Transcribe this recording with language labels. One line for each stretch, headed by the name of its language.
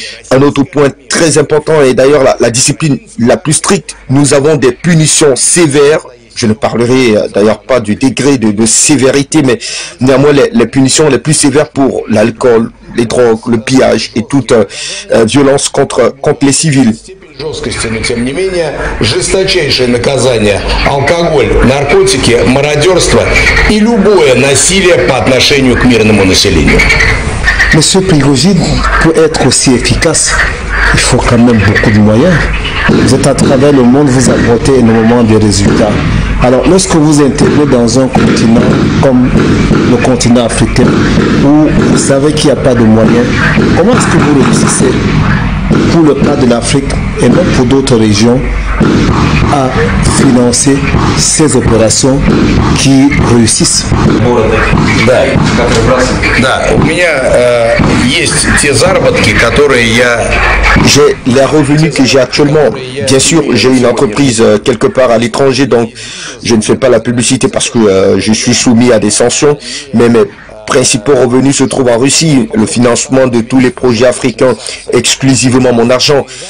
French: Un autre point très important est d'ailleurs la discipline la plus stricte. Nous avons des punitions sévères. Je ne parlerai d'ailleurs pas du degré de sévérité, mais néanmoins les punitions les plus sévères pour l'alcool, les drogues, le pillage et toute violence contre les civils.
Russian: жесткости, но тем не менее, жесточайшее наказание – алкоголь, наркотики, мародерство и любое насилие по отношению к мирному населению.
French: Monsieur Prigozhin, pour être aussi efficace, il faut quand même beaucoup de moyens. Vous êtes à travers le monde, vous apportez énormément de résultats. Alors, lorsque vous intégrez dans un continent comme le continent africain, où vous savez qu'il n'y a pas de moyens, comment est-ce que vous réussissez, pour le cas de l'Afrique et même pour d'autres régions, à financer ces opérations qui réussissent?
Russian: Да, да, у меня есть те заработки, которые я...
French: J'ai les revenus que j'ai actuellement. Bien sûr, j'ai une entreprise quelque part à l'étranger, donc je ne fais pas la publicité parce que je suis soumis à des sanctions, mais mes principaux revenus se trouvent en Russie. Le financement de tous les projets africains, exclusivement mon argent.